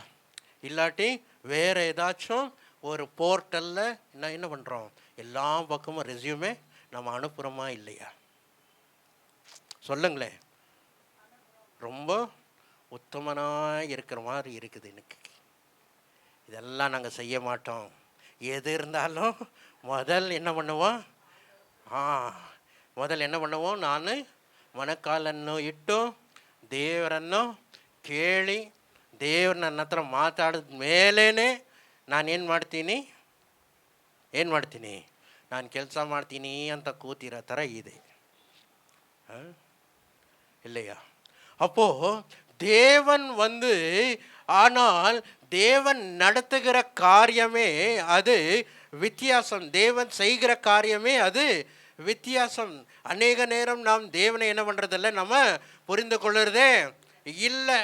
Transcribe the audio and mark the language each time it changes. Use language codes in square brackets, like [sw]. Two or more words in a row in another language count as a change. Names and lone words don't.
[ta] இல்லாட்டி வேறு ஏதாச்சும் ஒரு போர்ட்டலில் என்ன பண்ணுறோம், எல்லா பக்கமும் ரெஸ்யூமே நம்ம அனுப்புகிறோமா இல்லையா? சொல்லுங்களேன். ரொம்ப உத்தமனாக இருக்கிற மாதிரி இருக்குது எனக்கு. இதெல்லாம் நாங்கள் செய்ய மாட்டோம். எது இருந்தாலும் முதல் என்ன பண்ணுவோம், [kn] ನಾನು ಮೊಣಕಾಲನ್ನು ಇಟ್ಟು ದೇವರನ್ನು ಕೇಳಿ ದೇವ್ರು ನನ್ನ ಹತ್ರ ಮಾತಾಡಿದ ಮೇಲೇ ನಾನೇನು ಮಾಡ್ತೀನಿ, ನಾನು ಕೆಲಸ ಮಾಡ್ತೀನಿ ಅಂತ ಕೂತಿರೋ ಥರ ಇದೆ, [ta] இல்லையா? அப்போது தேவன் ஆனால் தேவன் நடத்துகிற காரியமே அது வித்தியாசம். தேவன் செய்கிற காரியமே அது வித்தியாசம். அநேக நேரம் நாம் தேவனை என்ன பண்ணுறதில்ல, நம்ம புரிந்து கொள்ளுறதே இல்லை.